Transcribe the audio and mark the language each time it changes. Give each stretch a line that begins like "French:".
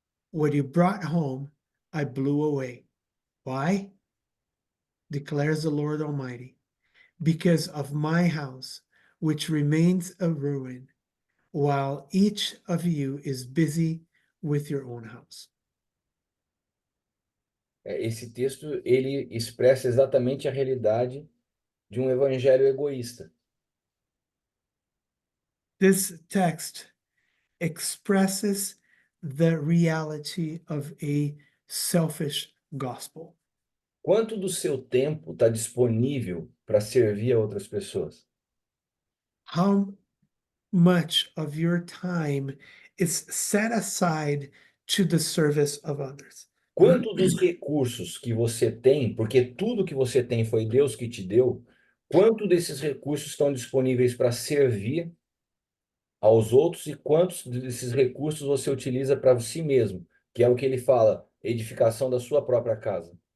English: What you brought home, I blew away. Why? Declares the Lord Almighty. Because of my house, which remains a ruin, while each of you is busy with your own house.
Portuguese: Esse texto ele expressa exatamente a realidade de um evangelho egoísta.
English: This text expresses the reality of a selfish gospel.
Portuguese: Quanto do seu tempo está disponível para servir a outras pessoas?
English: How much of your time is set aside to the service of others?
Portuguese: Quanto dos recursos que você tem, porque tudo que você tem foi Deus que te deu, quanto desses recursos estão disponíveis para servir aos outros e quantos desses recursos você utiliza para si mesmo, que é o que ele fala, edificação da sua própria casa?